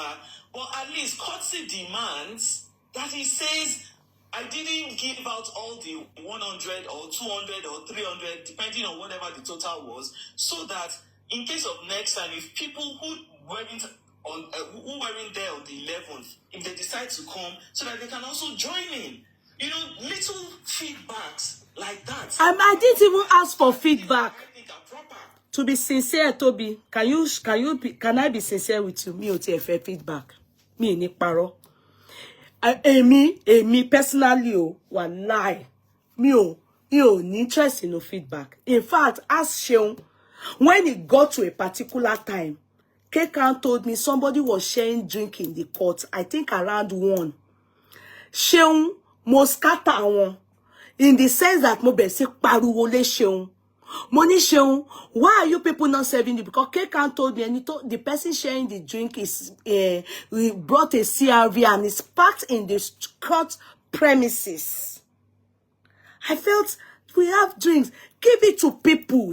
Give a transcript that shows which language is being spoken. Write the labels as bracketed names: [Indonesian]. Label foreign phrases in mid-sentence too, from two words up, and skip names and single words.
[English] But at least courtesy demands that he says, I didn't give out all the 100 or 200 or 300, depending on whatever the total was, so that in case of next time, if people who weren't there on the 11th, if they decide to come, so that they can also join in. You know, little feedbacks like that. I didn't even ask for feedback. To be sincere, Toby, can I be sincere with you? [Yoruba] Me o ti efe feedback. Me ni paro. Me personally, wallahi, me o ni [English] interest in no feedback. In fact, ask Seun, when it got to a particular time, Kekan told me somebody was sharing drink in the court. I think around 1. [Yoruba] Seun mo [English] scatter one, in the sense that [Yoruba] mo be se pariwo le Seun. [English] Money Seun, why are you people not serving it? Because Kekan told me, and he told the person sharing the drink is we brought a CRV and it's parked in the court premises. I felt we have drinks. Give it to people.